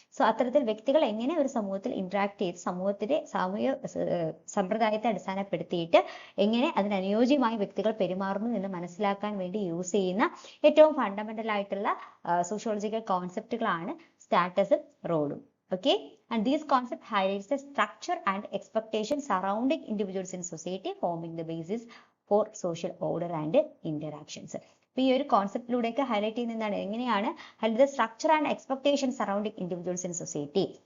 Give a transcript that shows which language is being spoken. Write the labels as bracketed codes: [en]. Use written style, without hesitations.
[ml] So അത്തരത്തിൽ വ്യക്തികൾ എങ്ങനെ ഒരു സമൂഹത്തിൽ ഇന്ററാക്ട് ചെയ്ത് സമൂഹത്തിന്റെ സാമൂഹിക സമ്പ്രദായത്തെ അടിസ്ഥാനപ്പെടുത്തിയിട്ട് എങ്ങനെ അതിനനുയോജ്യമായി വ്യക്തികൾ പെരുമാറുന്നു എന്ന് മനസ്സിലാക്കാൻ വേണ്ടി യൂസ് ചെയ്യുന്ന ഏറ്റവും ഫണ്ടമെന്റൽ ആയിട്ടുള്ള സോഷ്യോളജിക്കൽ കോൺസെപ്റ്റുകളാണ് സ്റ്റാറ്റസും റോളും. [en] Okay, and these concepts highlights the structure and expectations surrounding individuals in society, forming the basis for social order and interactions. [ml] അപ്പോൾ ഈ ഒരു കോൺസെപ്റ്റിലൂടെയൊക്കെ ഹൈലൈറ്റ് ചെയ്യുന്ന എന്താണ്, എങ്ങനെയാണ് [en] The structure and expectations surrounding individuals in society.